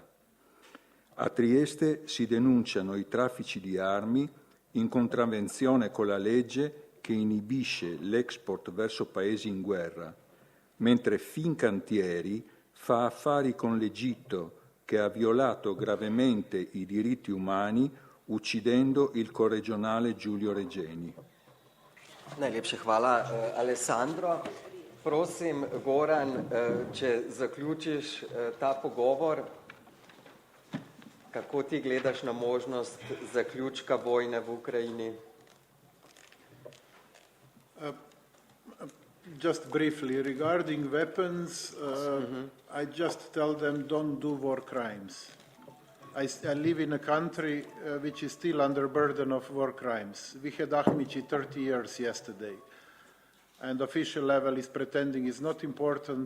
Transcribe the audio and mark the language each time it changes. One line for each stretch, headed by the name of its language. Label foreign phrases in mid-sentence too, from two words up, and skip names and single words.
Italian: A Trieste si denunciano i traffici di armi in contravvenzione con la legge che inibisce l'export verso paesi in guerra, mentre Fincantieri fa affari con l'Egitto che ha violato gravemente i diritti umani uccidendo il corregionale Giulio Regeni.
Slovenian: Najlepša hvala, Alessandro. Prosim, Goran, če zaključiš ta pogovor, kako ti gledaš na možnost zaključka vojne v Ukrajini?
English: Just briefly, regarding weapons, I just tell them don't do war crimes. I live in a country which is still under burden of war crimes. We had Ahmići 30 years yesterday, and official level is pretending it's not important.